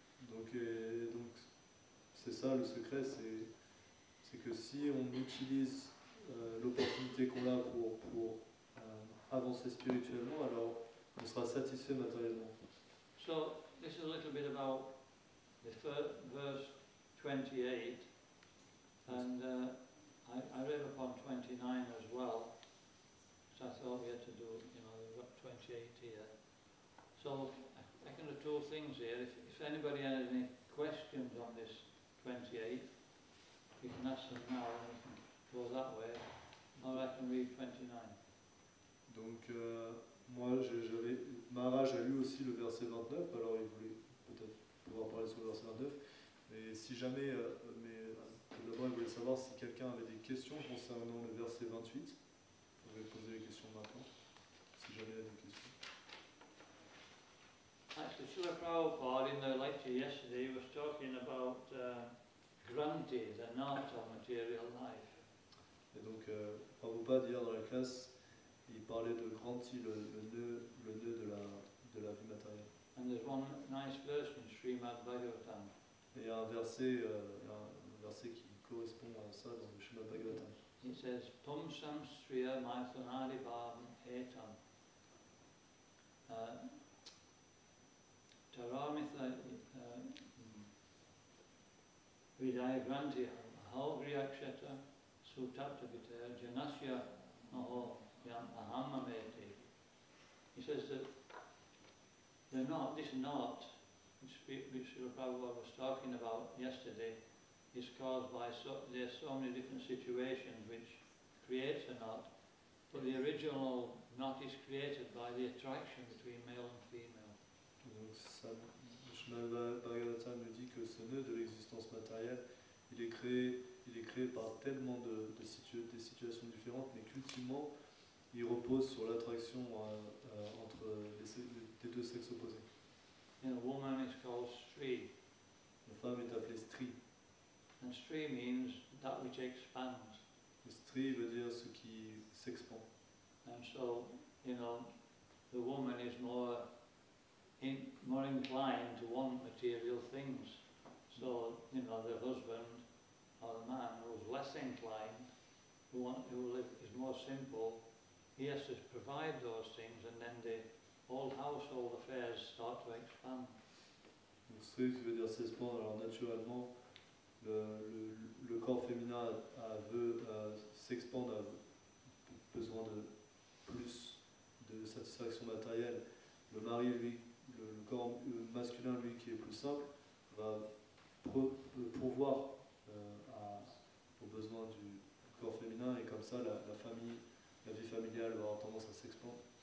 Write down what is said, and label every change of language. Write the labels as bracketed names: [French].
[French] Donc c'est ça le secret, c'est que si on utilise l'opportunité qu'on a pour avancer spirituellement, alors on sera satisfait matériellement. [English] So this is a little bit about the verse 28, and I read upon 29 as well, so I thought we had to do, we've got 28 here. So I can do two things here. If anybody has any questions on this 28, you can ask them now and we can go that way, or I can read 29. [French] Donc moi, Maharaj a lu aussi le verset 29, alors il voulait peut-être pouvoir parler sur le verset 29, mais si jamais, tout d'abord il voulait savoir si quelqu'un avait des questions concernant le verset 28, vous pouvez poser les questions maintenant, si jamais il y a des questions. [English] Actually, Srila Prabhupada in the lecture yesterday was talking about granti, the knot of material life. [French] Et donc Prabhupada hier dans la classe, il parlait de Granti, le nœud de la vie matérielle. [English] And there's one nice verse in Srimad Bhagavatam. [French] Et il y a un verset qui correspond à ça dans le Srimad Bhagavatam. [English] It says, [Sanskrit] Pumsam Striya Maithunari Bhavam Etam. Taramitha Vidaya Granti Halgriyakshata Sutaptavita Janasya Maho Yam Ahamameti. [English] He says that this knot, which Srila Prabhupada was talking about yesterday, is caused by there's so many different situations which creates a knot, but the original knot is created by the attraction between male and female. [French] Donc ça, le Srimad Bhagavatam nous dit que ce nœud de l'existence matérielle, il est créé par tellement des situations différentes, mais qu'ultimement, il repose sur l'attraction entre les deux sexes opposés. [English] A woman is called Stri. [French] La femme est appelée Stri. [English] And Stri means that which expands. [French] Et Stri veut dire ce qui s'expand. [English] And so, the woman is more inclined to want material things. So, the husband or the man who's less inclined, who is more simple, he has to provide those things, and then the whole household affairs start to expand. [French] Donc Stri veut dire s'expandre. Alors naturellement, le corps féminin veut s'expandre, a besoin de plus de satisfaction matérielle. Le mari, lui, le corps masculin, lui, qui est plus simple, va pourvoir aux besoins du corps féminin, et comme ça, la vie familiale va avoir tendance à s'expandre.